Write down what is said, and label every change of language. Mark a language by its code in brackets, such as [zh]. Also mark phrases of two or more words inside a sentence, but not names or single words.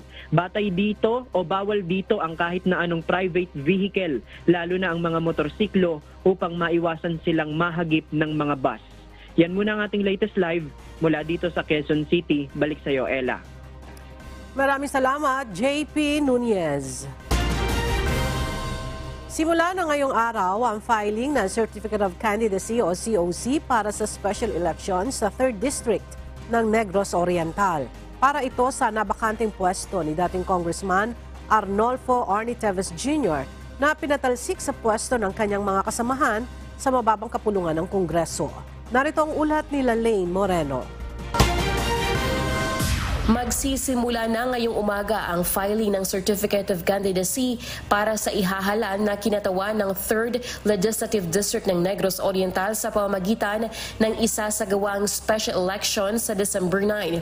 [tl] Batay dito o bawal dito ang kahit na anong private vehicle, lalo na ang mga motorsiklo upang maiwasan silang mahagip ng mga bus. Yan muna ang ating [en] latest live [tl] mula dito sa Quezon City. Balik sa iyo, Ella. Maraming salamat, JP Nunez. Simula na ngayong araw ang filing ng [en] Certificate of Candidacy [tl] o COC para sa [en] special elections [tl] sa 3rd District ng Negros Oriental. Para ito sa nabakanteng pwesto ni dating Congressman Arnolfo Arnie Teves Jr. na pinatalsik sa pwesto ng kanyang mga kasamahan sa mababang kapulungan ng Kongreso. Narito ang ulat ni Lane Moreno. Magsisimula na ngayong umaga ang filing ng [en] Certificate of Candidacy [tl] para sa ihahalan na kinatawan ng 3rd Legislative District ng Negros Oriental sa pamamagitan ng isasagawang [en] special election [tl] sa December 9.